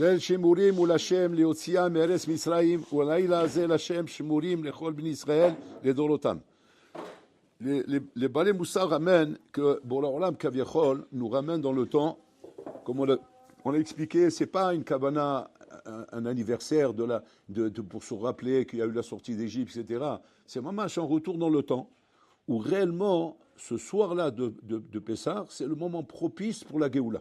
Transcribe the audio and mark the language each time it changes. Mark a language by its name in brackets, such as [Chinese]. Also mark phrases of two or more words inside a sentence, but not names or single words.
[Hebrew] ליל שימורים הוא לשם להוציאה מארץ מצרים, והלילה הזה לשם שימורים לכל בני ישראל לדורותם. [French] Les balais Moussa ramènent que Borla Olam Kaviachol nous ramène dans le temps, comme on l'a expliqué, c'est pas une kavana, un anniversaire pour se rappeler qu'il y a eu la sortie d'Égypte, etc. C'est vraiment un retour dans le temps, où réellement, ce soir-là de Pessah, c'est le moment propice pour la Géoula.